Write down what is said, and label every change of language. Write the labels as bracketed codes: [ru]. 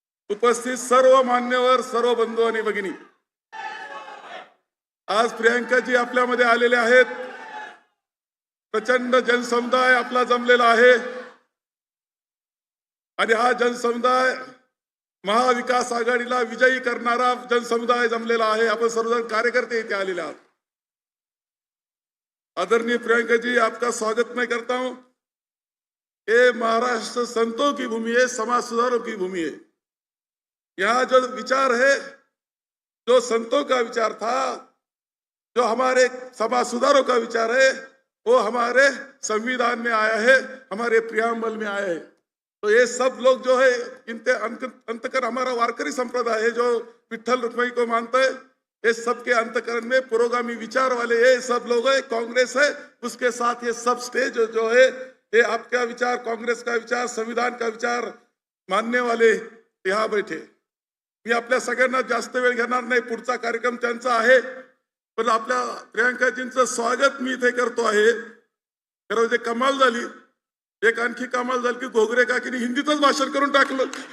[mr] उपस्थित सर्व मान्यवर, सर्व बंधू आणि भगिनी, आज प्रियांकाजी आपल्यामध्ये आलेले आहेत. प्रचंड जनसमुदाय आपला जमलेला आहे आणि हा जनसमुदाय महाविकास आघाडीला विजयी करणारा जनसमुदाय जमलेला आहे. आपण सर्वजण कार्यकर्ते इथे आलेले आहात. [hi] आदरणीय प्रियंका जी, आपका स्वागत मैं करता हूं. ये महाराष्ट्र संतों की भूमि है, समाज सुधारों की भूमि है. यहाँ जो विचार है, जो संतों का विचार था, जो हमारे समाज सुधारों का विचार है, वो हमारे संविधान में आया है, हमारे प्रियम्बल में आया है. तो ये सब लोग जो है, इनके अंतकरण हमारा वारकरी संप्रदाय है जो विठ्ठल रुक्मिणी को मानता है. ये सबके अंतकरण में पुरोगामी विचार वाले ये सब लोग है. कांग्रेस है, उसके साथ ये सब स्टेज जो है, ये आपका विचार, कांग्रेस का विचार, संविधान का विचार मानने वाले यहाँ बैठे. [mr] मी आपल्या सगळ्यांना जास्त वेळ घेणार नाही. पुढचा कार्यक्रम त्यांचा आहे, पण आपल्या प्रियांकाजींचं स्वागत मी इथे करतो आहे. खरं जे कमाल झाली, एक आणखी कमाल झाली की घोगरे काकीने हिंदीतच भाषण करून टाकलं.